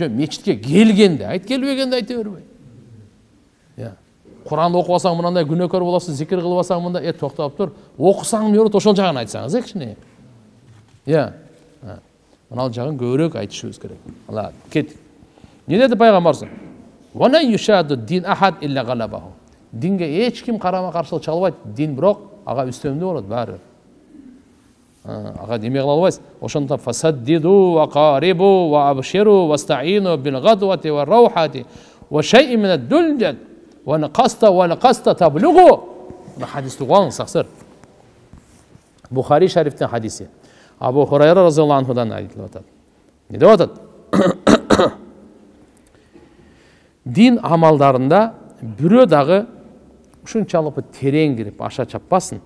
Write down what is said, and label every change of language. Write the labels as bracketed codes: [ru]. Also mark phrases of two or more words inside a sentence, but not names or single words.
[ky] Жок, мечитке келгенди айт, келбегенди айта бербей. Куран окубасаң мынандай күнөөкөр болосуң, зикир кылбасаң мындай, токтоп тур, окусаң эмне болот, ошол жагын айтсаңыз кичине. Мына жагын көбүрөөк айтышыбыз керек. Ала, кет. Не деди пайгамбарыбыз? [ar] ولا يشاد الدين أحد إلا غلبه. [ky] Динге эч ким карама каршылык чыга албайт. Дин бирок ага үстөмдүү болот баары. Ага деме кыла албайсыз. [ar] Ошондо فسددوا وقاربوا وأبشروا واستعينوا بالغدوة والروحة وشيء من الدلجة والقصد تبلغوا. [ky] Бул хадисти угуңуз саксыр. Бухари шарифтен хадиси. Абу Хурайра [ar] رضي الله عنه [ky] айтылып атат. Не деп атат? Дин амалдарында бирөө дагы ушунчалык терең кирип аша чаппасын.